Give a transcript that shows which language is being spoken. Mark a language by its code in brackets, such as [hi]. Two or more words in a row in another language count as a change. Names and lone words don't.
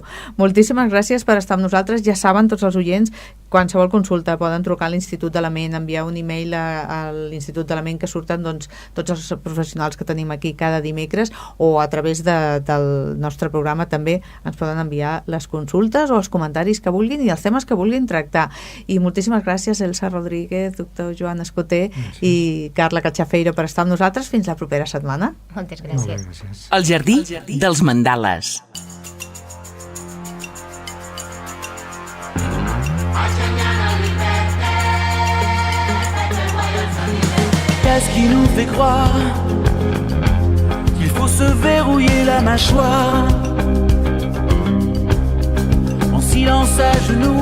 [ca] Moltíssimes gràcies per estar amb nosaltres. Ja saben tots els oients, qualsevol consulta poden trucar a l'Institut de la Ment, enviar un e-mail a l'Institut de la Ment, que surten doncs, tots els professionals que tenim aquí cada dimecres, o a través del nostre programa també ens poden enviar les consultes o els comentaris que vulguin i els temes que vulguin tractar. I moltíssimes gràcies, Elsa Rodríguez, doctor Joan Escoter i Carla Cachafeiro, per estar amb nosaltres. Fins la propera setmana. Moltes Molt bé, gràcies. gràcies. El jardí dels mandales. [fr] Qu'est-ce qui nous fait croire qu'il faut se verrouiller la mâchoire en silence à genoux?